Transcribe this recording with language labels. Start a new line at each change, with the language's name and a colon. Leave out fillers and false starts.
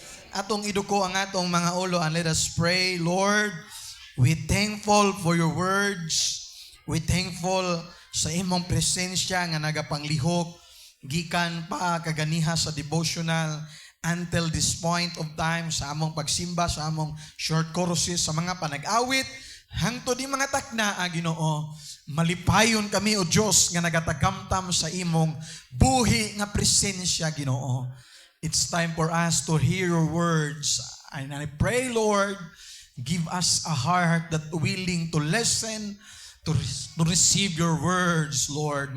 Cebuano: Atong iduko ang atong mga ulo
English: and let us pray. Lord, we thankful for your words. We thankful
Cebuano: sa imong presensya nga nagapanglihok gikan pa kaganiha sa devotional
English: until this point of time
Cebuano: sa among pagsimba, sa among short choruses, sa mga panag-awit, hangtod di mga takna, Ginoo, malipayon kami o Diyos nga nagatagamtam sa imong buhi nga presensya, Ginoo.
English: It's time for us to hear your words. And I pray, Lord, give us a heart that willing to listen, to receive your words, Lord.